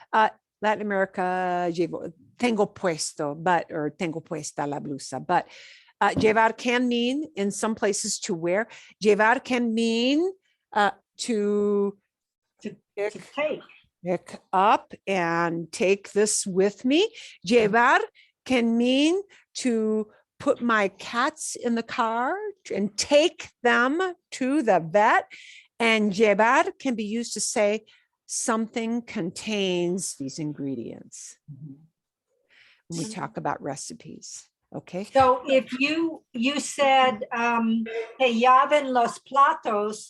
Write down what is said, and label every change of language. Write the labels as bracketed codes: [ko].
[es] Latin America, tengo puesto, or tengo puesta la blusa. [en] But llevar can mean in some places to wear. Llevar can mean to pick up and take this with me. Llevar can mean to put my cats in the car and take them to the vet. And llevar can be used to say something contains these ingredients when we talk about recipes. Okay. So if you said [es] que lleven los platos,